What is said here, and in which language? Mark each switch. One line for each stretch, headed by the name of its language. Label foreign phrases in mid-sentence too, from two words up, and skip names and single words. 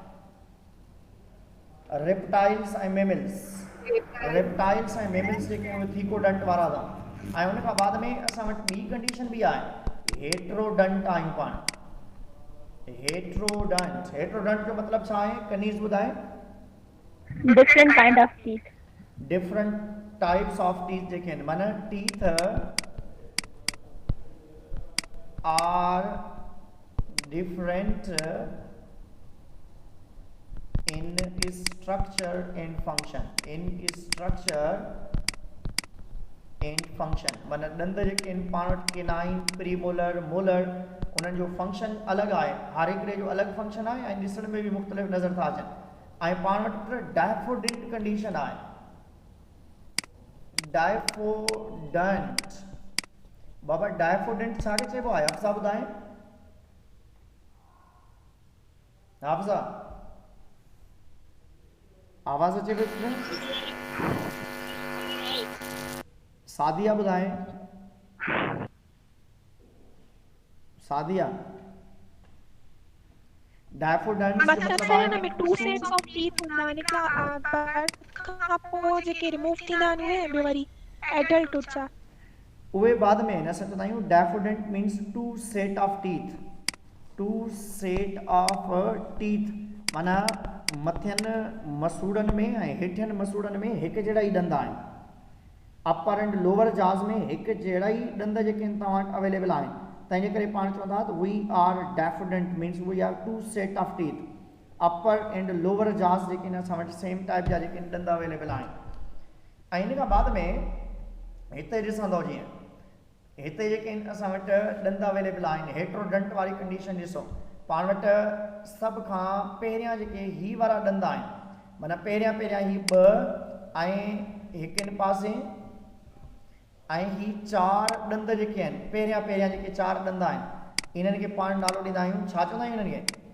Sindhi: रेप्टाइल्स ऐं मेमल्स। रेप्टाइल्स ऐं मेमल्स जेके आहिनि उहे थीकोडंट वारा था। ऐं उन खां बाद में असां वटि ॿी कंडीशन बि आहे, हेट्रोडंट आहियूं पाण। हेट्रोडंट। हेट्रोडंट जो मतिलबु छा आहे? कनीज़ ॿुधाए।
English: different kind of teeth. different types of teeth
Sindhi: जेके आहिनि, माना
English: teeth are different in structure and function। in structure and function
Sindhi: माना ॾंद जेके आहिनि पाण वटि केनाइन, प्रीमोलर, मोलर, उन्हनि जो फंक्शन अलॻि आहे। हर हिकिड़े जो अलॻि फंक्शन आहे ऐं ॾिसण में बि मुख़्तलिफ़ नज़र था अचनि। ऐं पाण वटि
English: diphyodont condition
Sindhi: आहे। डायफोडेंट बाबा डायफोडेंट छाखे चइबो आहे? हाफ़िज़ा ॿुधाए। हाफ़िज़ा आवाज़ अचे पई? सादिया ॿुधाए। सादिया डायफोडेंट मतलब है ना में
English: two sets of teeth
Sindhi: हूंदा आहिनि, हिकिड़ा बर्थ खां पोइ जेके रिमूव थींदा आहिनि उहे, ॿियो वरी एडल्टहुड जा उहे बाद में आहिनि। असां चवंदा आहियूं
English: diphyodont means two set of teeth. two set of teeth
Sindhi: माना मथियनि मसूड़नि में ऐं हेठियनि मसूड़नि में हिकु जहिड़ा ई ॾंद आहिनि।
English: upper and lower jaws
Sindhi: में हिकु जहिड़ा ई ॾंद जेके आहिनि तव्हां वटि अवेलेबल आहिनि। तंहिंजे करे पाण चवंदा त
English: we are diphyodont means we have two set of teeth. upper and lower jaws
Sindhi: जेके आहिनि असां वटि
English: same type
Sindhi: जा जेके ॾंद अवेलेबल आहिनि। ऐं इन खां बाद में हिते ॾिसंदो जीअं हिते जेके आहिनि असां वटि ॾंद अवेलेबल आहिनि। हेट्रोडंट वारी कंडीशन ॾिसो, पाण वटि सभ खां पहिरियां जेके ही वारा ॾंद आहिनि, माना पहिरियां ही ॿ ऐं हिकु इन पासे ऐं ही चार ॾंद जेके आहिनि, पहिरियां जेके चार ॾंद आहिनि, इन्हनि खे पाण नालो ॾींदा आहियूं। छा चवंदा आहियूं इन्हनि खे?